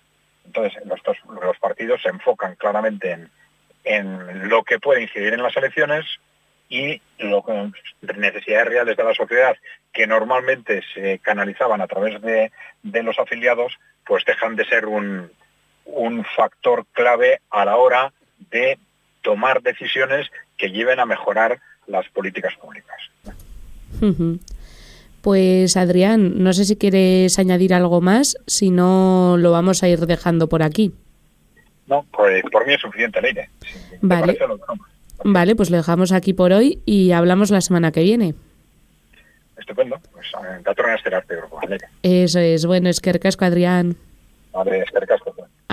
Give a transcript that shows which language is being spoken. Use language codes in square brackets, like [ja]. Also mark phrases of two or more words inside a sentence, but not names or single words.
[es] Entonces, los partidos se enfocan claramente en lo que puede incidir en las elecciones y necesidades reales de la sociedad que normalmente se canalizaban a través de los afiliados, pues dejan de ser un factor clave a la hora de tomar decisiones que lleven a mejorar las políticas públicas. Pues Adrián, no sé si quieres añadir algo más, si no lo vamos a ir dejando por aquí. No, pues por mí es suficiente, Leire. Si te Vale. parece, lo dejamos. Vale, pues lo dejamos aquí por hoy y hablamos la semana que viene. Estupendo. Pues [eu] datorren asterarte, [es] Leire. Eso es. [eu] Bueno, eskerrik asko, Adrián. Vale, eskerrik asko.